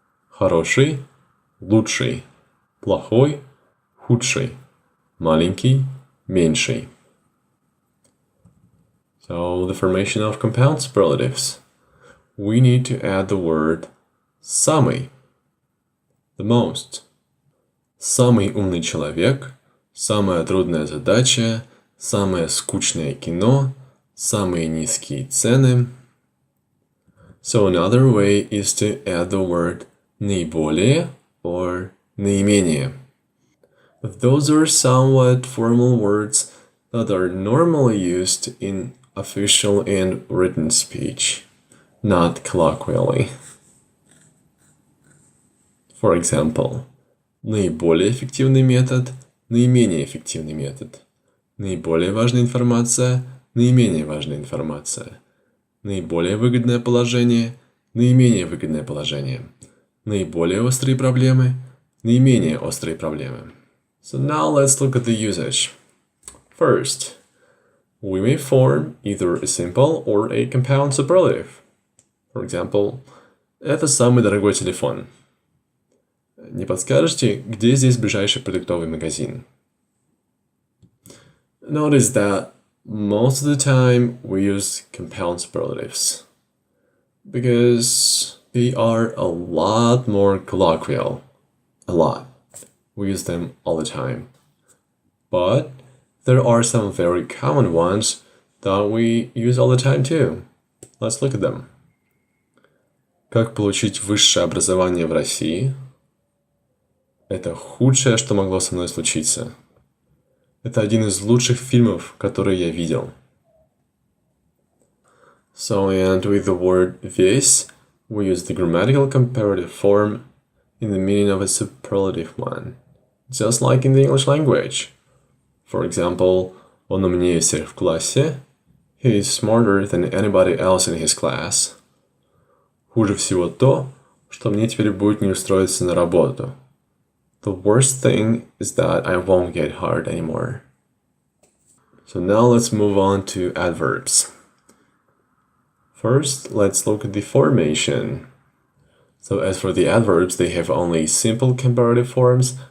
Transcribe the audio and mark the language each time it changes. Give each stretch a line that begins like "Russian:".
Russian: Хороший, лучший. Плохой, худший. Маленький, меньший.
English: So, the formation of compound superlatives. We need to add the word самый. The most.
Russian: Самый умный человек, самая трудная задача, самое скучное кино, самые низкие цены.
English: So another way is to add the word наиболее or наименее. Those are somewhat formal words that are normally used in official and written speech, not colloquially. For example,
Russian: наиболее эффективный метод, наименее эффективный метод. Наиболее важная информация, наименее важная информация. Наиболее выгодное положение, наименее выгодное положение. Наиболее острые проблемы, наименее острые проблемы.
English: So now let's look at the usage. First, we may form either a simple or a compound superlative. For example,
Russian: это самый дорогой телефон. Не подскажете, где здесь ближайший продуктовый магазин?
English: Notice that most of the time we use compound superlatives because they are a lot more colloquial. A lot. We use them all the time. But there are some very common ones that we use all the time too. Let's look at them.
Russian: Как получить высшее образование в России? Это худшее, что могло со мной случиться. Это один из лучших фильмов, которые я видел.
English: So, and with the word весь, we use the grammatical comparative form in the meaning of a superlative one, just like in the English language. For example,
Russian: он умнее всех в классе.
English: He is smarter than anybody else in his class.
Russian: Хуже всего то, что мне теперь будет не устроиться на работу.
English: The worst thing is that I won't get hired anymore. So now let's move on to adverbs. First, let's look at the formation. So as for the adverbs, they have only simple comparative forms.